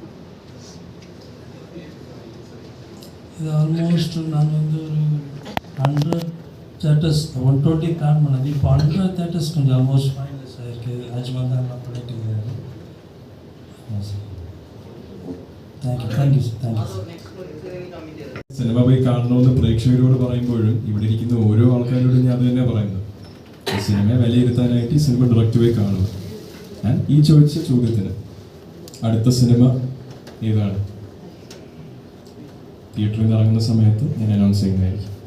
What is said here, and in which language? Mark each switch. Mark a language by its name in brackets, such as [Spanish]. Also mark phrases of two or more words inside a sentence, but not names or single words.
[Tamil] இது ஆல்மோஸ்ட் நான் வந்து ஒரு 100 தேட்டர்ஸ் 120 பிளான் பண்ணது. இப்போ 100 தேட்டர்ஸ் கொஞ்சம் ஆல்மோஸ்ட் ஃபைனல்ஸ் ஆகிருக்கு. அஜ்மல் தான் நான் பண்ணிட்டு இருக்கிறேன். [English] thank you sir, thank you sir. [Malayalam] സിനിമ പോയി കാണണമെന്ന് പ്രേക്ഷകരോട് പറയുമ്പോഴും ഇവിടെ ഇരിക്കുന്ന ഓരോ ആൾക്കാരോടും ഞാൻ അത് തന്നെ പറയുന്നത്, ഈ സിനിമയെ വിലയിരുത്താനായിട്ട് ഈ സിനിമ ഡയറക്റ്റ് പോയി കാണുക. ഞാൻ ഈ ചോദിച്ച ചോദ്യത്തിന് അടുത്ത സിനിമ ഏതാണ് തിയേറ്ററിൽ നിന്ന് ഇറങ്ങുന്ന സമയത്ത് ഞാൻ അനൗൺസ് ചെയ്യുന്നതായിരിക്കും.